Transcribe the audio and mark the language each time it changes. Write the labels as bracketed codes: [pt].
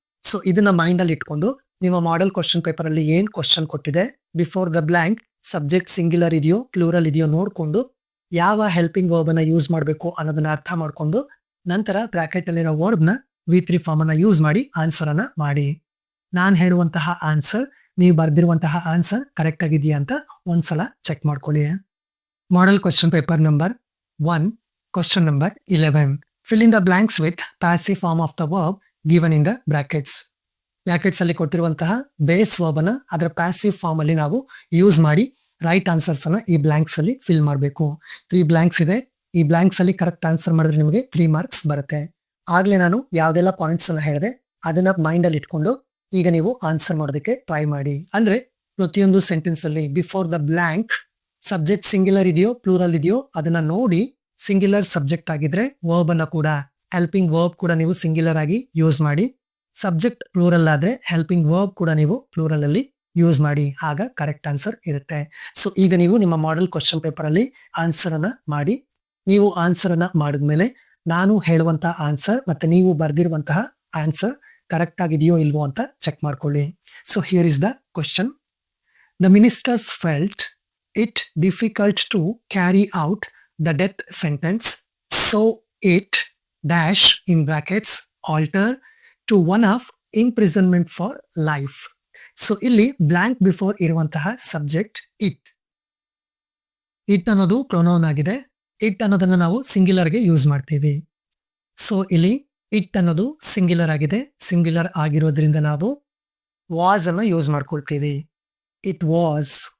[kn] So ಇದನ್ನ mind ಅಲ್ಲಿ ಇಟ್ಕೊಂಡು ನಿಮ್ಮ ಮಾಡೆಲ್ ಕ್ವಶನ್ ಪೇಪರ್ ಅಲ್ಲಿ ಏನ್ ಕ್ವಶನ್ ಕೊಟ್ಟಿದೆ, before the blank subject singular ಇದೆಯೋ ಪ್ಲೂರಲ್ ಇದೆಯೋ ನೋಡ್ಕೊಂಡು ಯಾವ ಹೆಲ್ಪಿಂಗ್ ವರ್ಬ್ ಅನ್ನ ಯೂಸ್ ಮಾಡಬೇಕು ಅನ್ನೋದನ್ನ ಅರ್ಥ ಮಾಡ್ಕೊಂಡು ನಂತರ ಬ್ರಾಕೆಟ್ ಅಲ್ಲಿರೋ ವರ್ಬ್ ನ V3 ಫಾರ್ಮ್ ಅನ್ನ ಯೂಸ್ ಮಾಡಿ ಆನ್ಸರ್ ಅನ್ನ ಮಾಡಿ. ನಾನ್ ಹೇಳುವಂತಹ ಆನ್ಸರ್ ನೀವು ಬರ್ದಿರುವಂತಹ ಆನ್ಸರ್ ಕರೆಕ್ಟ್ ಆಗಿದೆಯಾ ಅಂತ ಒಂದ್ಸಲ ಚೆಕ್ ಮಾಡ್ಕೊಳ್ಳಿ. [en] Model question paper number 1, question number 11. Fill in the blanks with passive form of the verb given in the brackets. [kn] Brackets ಅಲ್ಲಿ ಕೊಟ್ಟಿರುವಂತಹ ಬೇಸ್ ವರ್ಬ್ ಅನ್ನ ಅದರ ಪ್ಯಾಸಿವ್ ಫಾರ್ಮ್ ಅಲ್ಲಿ ನಾವು ಯೂಸ್ ಮಾಡಿ ರೈಟ್ ಆನ್ಸರ್ಸ್ ಅನ್ನ ಈ ಬ್ಲಾಂಕ್ಸ್ ಅಲ್ಲಿ ಫಿಲ್ ಮಾಡಬೇಕು. 3 ಬ್ಲಾಂಕ್ಸ್ ಇದೆ. ಈ ಬ್ಲಾಂಕ್ಸ್ ಅಲ್ಲಿ ಕರೆಕ್ಟ್ ಆನ್ಸರ್ ಮಾಡಿದ್ರೆ ನಿಮಗೆ 3 ಮಾರ್ಕ್ಸ್ ಬರುತ್ತೆ. ಆಗ್ಲೇ ನಾನು ಯಾವ್ದೆಲ್ಲ ಪಾಯಿಂಟ್ಸ್ ಅನ್ನ ಹೇಳಿದೆ ಅದನ್ನ ಮೈಂಡ್ ಅಲ್ಲಿ ಇಟ್ಕೊಂಡು ಈಗ ನೀವು ಆನ್ಸರ್ ಮಾಡೋದಕ್ಕೆ ಟ್ರೈ ಮಾಡಿ. ಅಂದ್ರೆ ಪ್ರತಿಯೊಂದು ಸೆಂಟೆನ್ಸ್ ಅಲ್ಲಿ before the blank subject singular ಇದೆಯೋ ಪ್ಲೂರಲ್ ಇದೆಯೋ ಅದನ್ನ ನೋಡಿ ಸಿಂಗ್ಯುಲರ್ ಸಬ್ಜೆಕ್ಟ್ ಆಗಿದ್ರೆ ವರ್ಬ್ ಅನ್ನ ಕೂಡ ಹೆಲ್ಪಿಂಗ್ ವರ್ಬ್ ಕೂಡ ನೀವು ಸಿಂಗ್ಯುಲರ್ ಆಗಿ ಯೂಸ್ ಮಾಡಿ. ಸಬ್ಜೆಕ್ಟ್ ಪ್ಲೂರಲ್ ಆದ್ರೆ ಹೆಲ್ಪಿಂಗ್ ವರ್ಬ್ ಕೂಡ ನೀವು ಪ್ಲೂರಲ್ ಅಲ್ಲಿ ಯೂಸ್ ಮಾಡಿ, ಆಗ ಕರೆಕ್ಟ್ ಆನ್ಸರ್ ಇರುತ್ತೆ. ಸೊ ಈಗ ನೀವು ನಿಮ್ಮ ಮಾಡೆಲ್ ಕ್ವಶನ್ ಪೇಪರ್ ಅಲ್ಲಿ ಆನ್ಸರ್ ಅನ್ನ ಮಾಡಿ. ನೀವು ಆನ್ಸರ್ ಅನ್ನ ಮಾಡಿದ್ಮೇಲೆ ನಾನು ಹೇಳುವಂತಹ ಆನ್ಸರ್ ಮತ್ತೆ ನೀವು ಬರ್ದಿರುವಂತಹ ಆನ್ಸರ್ ಕರೆಕ್ಟ್ ಆಗಿದೆಯೋ ಇಲ್ವೋ ಅಂತ ಚೆಕ್ ಮಾಡ್ಕೊಳ್ಳಿ. [en] So here is the question. The ministers felt it difficult to carry out the death sentence, so it dash in brackets alter to one of imprisonment for life. [kn] So ಇಲ್ಲಿ blank before ಇರುವಂತಹ subject it. It ಅನ್ನೋದು pronoun ಆಗಿದೆ. It ಅನ್ನೋದನ್ನ ನಾವು singular ಗೆ use ಮಾಡ್ತೀವಿ. So ಇಲ್ಲಿ it ಅನ್ನೋದು ಸಿಂಗ್ಯುಲರ್ ಆಗಿದೆ. ಸಿಂಗ್ಯುಲರ್ ಆಗಿರೋದ್ರಿಂದ ನಾವು ವಾಸ್ ಅನ್ನ ಯೂಸ್ ಮಾಡ್ಕೊಳ್ತೀವಿ. It was.